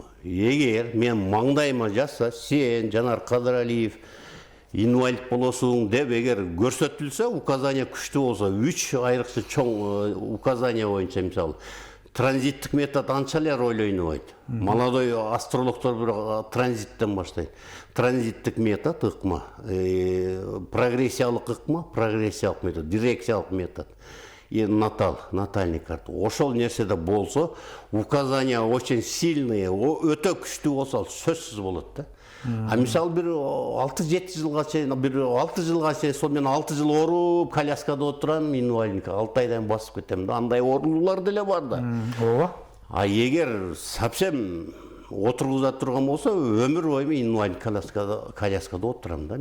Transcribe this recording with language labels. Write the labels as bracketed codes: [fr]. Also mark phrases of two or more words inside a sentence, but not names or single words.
[ky] Эгер мен маңдайыма жазса, сен Жанар Кадыралиев инвалид болосуң деп эгер көрсөтүлсө, указание күчтүү болсо, 3 айрыкча чоң указание боюнча, мисалы, транзиттик метод анча эле роль ойнобойт. Молодой астрологдор бирок транзиттен баштайт. Транзиттик метод ыкма, прогрессиялык ыкма, прогрессиялык метод, дирекциялык метод. Натальный карта. Ошол нерседе болсо, [ru] указания очень сильные, [ky] өтө күчтүү болсо, сөзсүз болот да. Мисалы бир 6-7 жылга чейин, бир 6 жылга чейин, сол мен 6 жыл ооруп, коляскада отурам, инвалидка, 6 айдан басып кетем да. Андай оорулуулар деле бар да. Ооба. Эгер совсем отургуза турган болсо, өмүр бою инвалид коляскада отурам да.